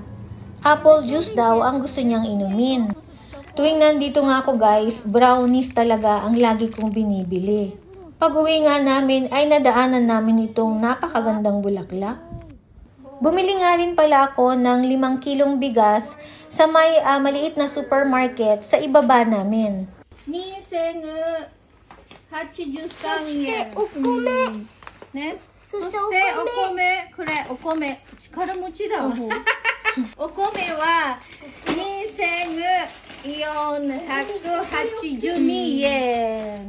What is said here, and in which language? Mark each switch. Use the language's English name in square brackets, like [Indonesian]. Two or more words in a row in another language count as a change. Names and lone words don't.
[Filipino] Apple juice daw ang gusto niyang inumin. Tuwing nandito nga ako guys, brownies talaga ang lagi kong binibili. Pag-uwi nga namin ay nadaanan namin itong napakagandang bulaklak. Bumili nga rin pala ako ng 5 kilong bigas sa may maliit na supermarket sa ibaba namin. [Japanese] 2,083 yen。お米。ね。そしてお米。これお米。力持ちだわ。お米は2482円。